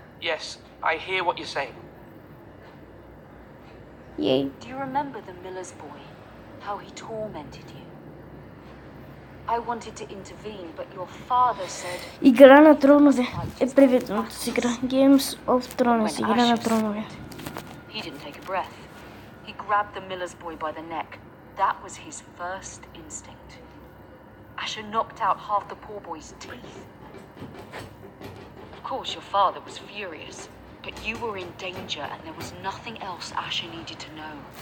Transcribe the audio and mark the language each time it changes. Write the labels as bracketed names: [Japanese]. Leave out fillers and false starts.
[English] Yes, I hear what you're saying. Yay. Do you remember the miller's boy? How he tormented you? I wanted to intervene, but your father said... [Bulgarian] Игра на тронове е преведеното с игра. Games of Thrones. Игра на тронове. [English] He didn't take a breath. He grabbed the miller's boy by the neck. That was his first instinct. Asher knocked out half the poor boy's teeth. Of course, your father was furious, but you were in danger and there was nothing else Asher needed to know.